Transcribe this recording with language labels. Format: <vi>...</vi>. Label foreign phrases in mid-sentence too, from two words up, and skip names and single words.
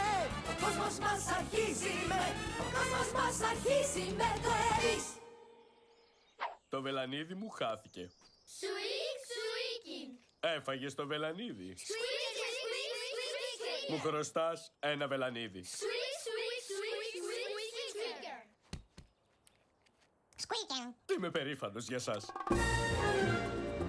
<el>Ο κόσμος μας αρχίζει με. Ο κόσμος μας αρχίζει με το Έλλης. Το βελανίδι μου χάθηκε. Σουίκ, σουίκιν. Έφαγες το βελανίδι. Σουίκ, σουίκ, σουίκ. Μου χρωστάς ένα βελανίδι. Squeak, squeak, squeak, squeak, squeaker. Squeaking. Είμαι περήφανος για σας.</el>